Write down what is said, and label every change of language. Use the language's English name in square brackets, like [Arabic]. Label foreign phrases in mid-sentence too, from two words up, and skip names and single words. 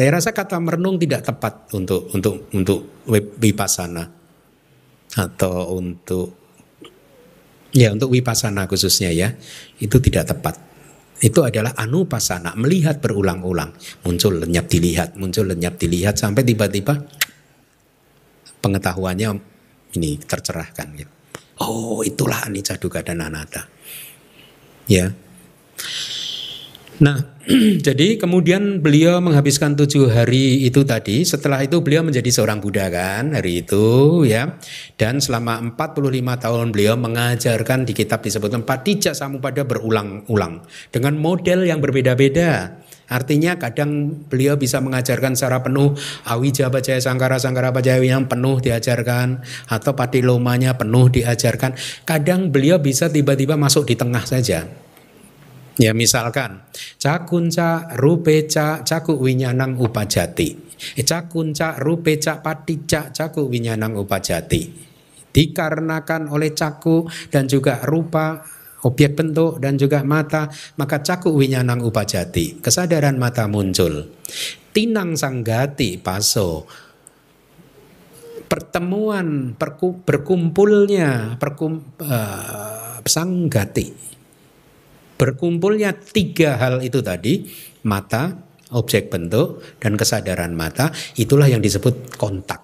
[Indonesian] Saya rasa kata merenung tidak tepat untuk vipassana atau untuk vipassana khususnya ya. Itu tidak tepat. Itu adalah anupassana, melihat berulang-ulang. Muncul lenyap dilihat sampai tiba-tiba pengetahuannya ini tercerahkan gitu. Oh, itulah [Pali] anicca, dukkha [Indonesian] dan anatta. Ya. Nah, jadi kemudian beliau menghabiskan 7 hari itu tadi. Setelah itu beliau menjadi seorang Buddha kan hari itu ya. Dan selama 45 tahun beliau mengajarkan, di kitab disebutkan Paticca Samuppada berulang-ulang dengan model yang berbeda-beda. Artinya kadang beliau bisa mengajarkan secara penuh [Pali] awija pacaya sangkara pacaya [Indonesian] yang penuh diajarkan, atau patilomanya penuh diajarkan. Kadang beliau bisa tiba-tiba masuk di tengah saja. [Pali] Ya misalkan cakunca rupeca caku winyanang upajati, cakunca rupeca paticca caku winyanang upajati, [Indonesian] dikarenakan oleh caku dan juga rupa, objek bentuk dan juga mata, maka [Pali] caku winyanang upajati, [Indonesian] kesadaran mata muncul. [Pali] Tinang sanggati paso, [Indonesian] pertemuan berkumpulnya sanggati, berkumpulnya 3 hal itu tadi, mata, objek bentuk, dan kesadaran mata, itulah yang disebut kontak.